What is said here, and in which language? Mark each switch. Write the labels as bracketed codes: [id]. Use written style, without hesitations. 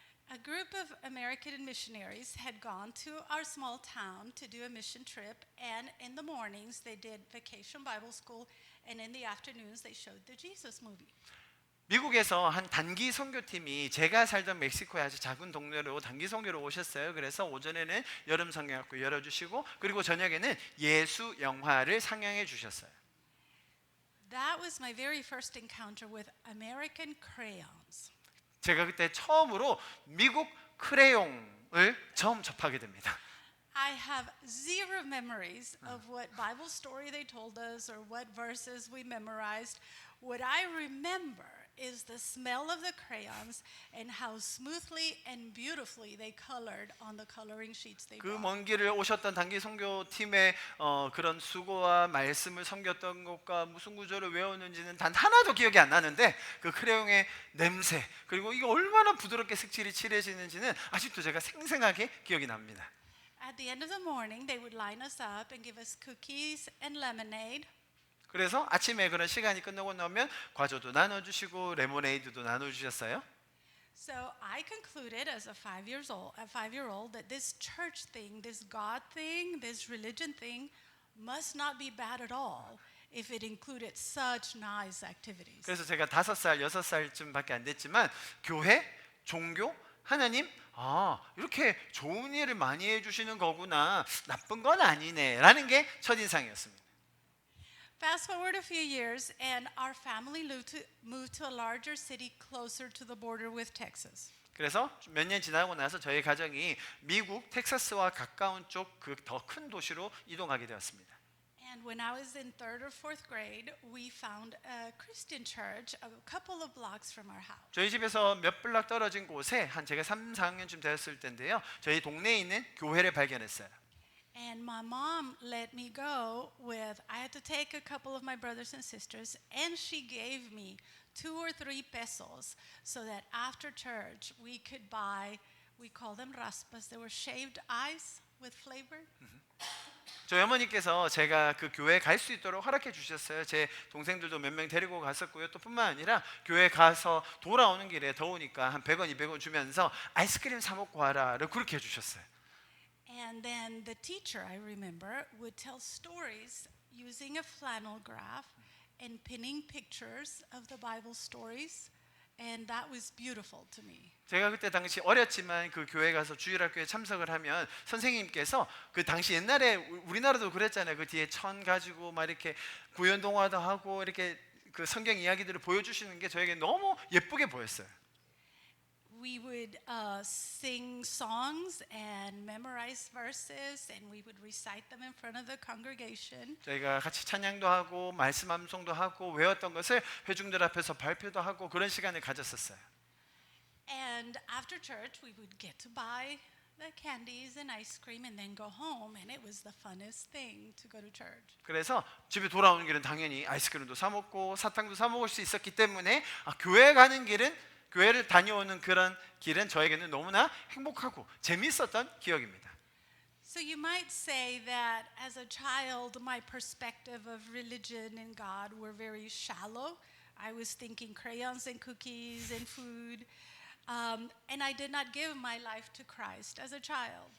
[en] A group of American missionaries had gone to our small town to do a mission trip, and in the mornings they did vacation Bible school, and in the afternoons they showed the Jesus movie. [ko] 미국에서 한 단기 선교팀이 제가 살던 멕시코의 아주 작은 동네로 단기 선교로 오셨어요. 그래서 오전에는 여름 성경학교 열어주시고 그리고 저녁에는 예수 영화를 상영해 주셨어요. [en] That was my very first encounter with American crayons. [ko] 제가 그때 처음으로 미국 크레용을 처음 접하게 됩니다. [en] I have zero memories of what Bible story they told us or what verses we memorized. What I remember is the smell of the crayons and how smoothly and beautifully they colored on the coloring sheets they 그 brought. [ko] 먼 길을 오셨던 단기 선교팀의 그런 수고와 말씀을 섬겼던 것과 무슨 구절을 외웠는지는 단 하나도 기억이 안 나는데 그 크레용의 냄새 그리고 이게 얼마나 부드럽게 색칠이 칠해지는지는 아직도 제가 생생하게 기억이 납니다. [en] At the end of the morning, they would line us up and give us cookies and lemonade. [ko] 그래서 아침에 그런 시간이 끝나고 나면 과자도 나눠주시고 레모네이드도 나눠주셨어요. [en] So I concluded as a 5-year-old that this church thing, this God thing, this religion thing must not be bad at all if it included such nice activities. [ko] 그래서 제가 5살, 6살쯤밖에 안 됐지만 교회, 종교, 하나님 이렇게 좋은 일을 많이 해주시는 거구나 나쁜 건 아니네 라는 게 첫인상이었습니다. [en] Fast forward a few years and our family moved to a larger city closer to the border with Texas. [ko] 그래서 몇 년 지나고 나서 저희 가정이 미국 텍사스와 가까운 쪽 그 더 큰 도시로 이동하게 되었습니다. [en] And when I was in 3rd or 4th grade, we found a Christian church a couple of blocks from our house. [ko] 저희 집에서 몇 블락 떨어진 곳에 한 제가 3, 4학년쯤 되었을 때인데요. 저희 동네에 있는 교회를 발견했어요. [en] And my mom let me go with, I had to take a couple of my brothers and sisters, and she gave me 2 or 3 pesos so that after church we could buy, we call them raspas, they were shaved ice with flavor. [ko] 저희 어머니께서 제가 그 교회에 갈 수 있도록 허락해 주셨어요. 제 동생들도 몇 명 데리고 갔었고요. 또 뿐만 아니라 교회 가서 돌아오는 길에 더우니까 한 100원, 200원 주면서 아이스크림 사 먹고 와라를 그렇게 해주셨어요. [en] And then the teacher, I remember, would tell stories using a flannel graph and pinning pictures of the Bible stories and that was beautiful to me. [ko] 제가 그때 당시 어렸지만 그 교회 가서 주일학교에 참석을 하면 선생님께서 그 당시 옛날에 우리나라도 그랬잖아요. 그 뒤에 천 가지고 막 이렇게 구연동화도 하고 이렇게 그 성경 이야기들을 보여주시는 게 저에게 너무 예쁘게 보였어요. [en] We would sing songs and memorize verses, and we would recite them in front of the congregation. [ko] 저희가 같이 찬양도 하고 말씀 암송도 하고 외웠던 것을 회중들 앞에서 발표도 하고 그런 시간을 가졌었어요. [en] And after church, we would get to buy the candies and ice cream and then go home, and it was the funnest thing to go to church. [ko] 그래서 집에 돌아오는 길은 당연히 아이스크림도 사 먹고 사탕도 사 먹을 수 있었기 때문에 교회 가는 길은 교회를 다녀오는 그런 길은 저에게는 너무나 행복하고 재미있었던 기억입니다. [en] So you might say that as a child, my perspective of religion and God were very shallow. I was thinking crayons and cookies and food. And I did not give my life to Christ as a child.